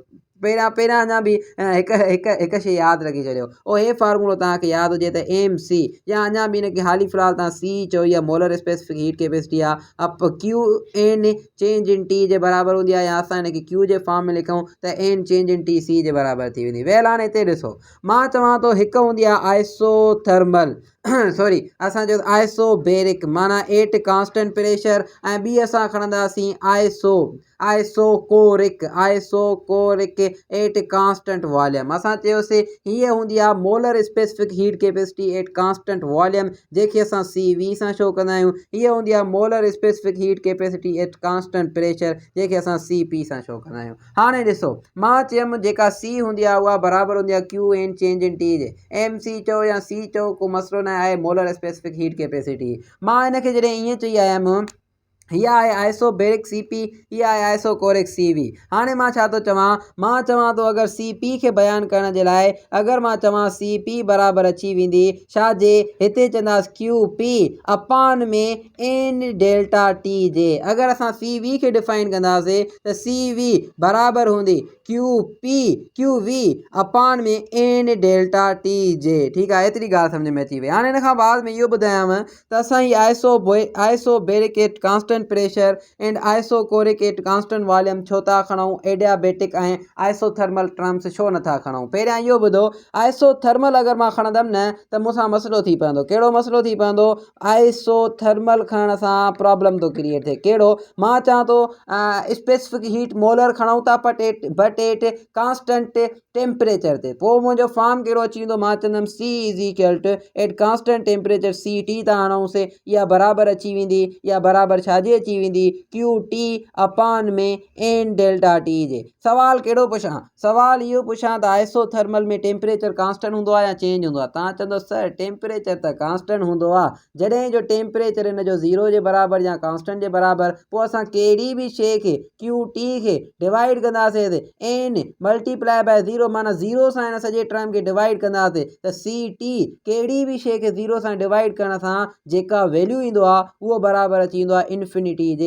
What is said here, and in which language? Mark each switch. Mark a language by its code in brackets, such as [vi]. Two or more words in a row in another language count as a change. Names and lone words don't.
[sd] पहिरियां अञा बि हिकु शइ यादि रखी छॾियो, हे फार्मूलो तव्हांखे यादि हुजे त एम सी, या अञा बि हिनखे हाली फ़िलहाल तव्हां सी चओ, इहा [en] molar specific heat capacity [sd] आहे। अप [en] Q n change in T [sd] जे बराबरि हूंदी आहे, या असां हिनखे क्यू जे फॉर्म में लिखूं त [en] n change in T C [sd] जे बराबरि थी वेंदी। वेल हाणे हिते ॾिसो, मां चवां थो हिकु हूंदी आहे [en] isothermal sorry [sd] असां चयो आइसोबेरिक माना [en] at constant pressure, [sd] ऐं ॿी असां खणंदासीं [en] isochoric at constant volume. [sd] असां चयोसीं हीअ हूंदी आहे [en] molar specific heat capacity at constant volume, [sd] जंहिंखे असां [en] C V [sd] सां शो कंदा आहियूं। हीअ हूंदी आहे [en] molar specific heat capacity at constant pressure, [sd] जंहिंखे असां [en] C P [sd] सां शो कंदा आहियूं। हाणे ॾिसो, मां चयुमि जेका सी हूंदी आहे उहा बराबरि हूंदी आहे [en] Q n change in T [sd] जे, [en] M C [sd] चओ या सी चओ को मसइलो न आहे, [en] molar specific heat capacity. [sd] मां हिनखे जॾहिं ईअं चई आयमि हीअ आहे [en] isobaric C P, [sd] हीअ आहे [en] isochoric C V. [sd] हाणे मां छा थो चवां, मां चवां थो अगरि [en] C P [sd] खे बयानु करण जे लाइ अगरि मां चवां [en] C P [sd] बराबरि अची वेंदी छाजे, हिते चवंदासीं [en] Q P upon [sd] में [en] n delta T [sd] जे। अगरि असां [en] C V [sd] खे डिफाइन कंदासीं त [en] C V [sd] बराबरि हूंदी [en] Q V upon [sd] में [en] n delta T [sd] जे। ठीकु आहे, एतिरी ॻाल्हि सम्झ में अची वई। हाणे हिन खां बाद में इहो ॿुधायांव त असां ही [en] isobaric at constant pressure and isochoric at constant volume [sd] छो था खणूं, एडियाबेटिक ऐं [en] isothermal terms [sd] छो नथा खणूं। पहिरियां इहो ॿुधो, आइसोथर्मल अगरि मां खणंदमि न त मूंसां मसइलो थी पवंदो। कहिड़ो मसइलो थी पवंदो? आइसोथर्मल खणण सां प्रॉब्लम थो क्रिएट थिए। कहिड़ो? मां चवां थो [en] specific heat molar [sd] खणूं था [en] but at constant temperature [sd] ते, पोइ मुंहिंजो फॉर्म कहिड़ो अची वेंदो? मां चवंदुमि [en] C is equal to at constant temperature CT [sd] था हणूंसीं, इहा बराबरि अची वेंदी, इहा बराबरि छाजी अची वेंदी? [en] QT upon में n delta T जे। [sd] सवाल कहिड़ो पुछां? सवाल इहो पुछां त आइसोथर्मल में [en] temperature constant [sd] हूंदो आहे या चेंज हूंदो आहे? तव्हां चवंदो सर टेम्परेचर त कांस्टेंट हूंदो आहे। जॾहिं जो टेम्परेचर हिन जो 0 जे बराबरि या कांस्टेंट जे बराबरि, पोइ असां कहिड़ी बि शइ खे QT खे डिवाइड कंदासीं [en] n multiply by 0, [sd] माना 0 सां हिन सॼे टर्म खे डिवाइड कंदासीं त CT कहिड़ी बि शइ खे 0 सां डिवाइड करण सां जेका वैल्यू ईंदो आहे उहो बराबरि अची वेंदो आहे इन्फिनिटी जे।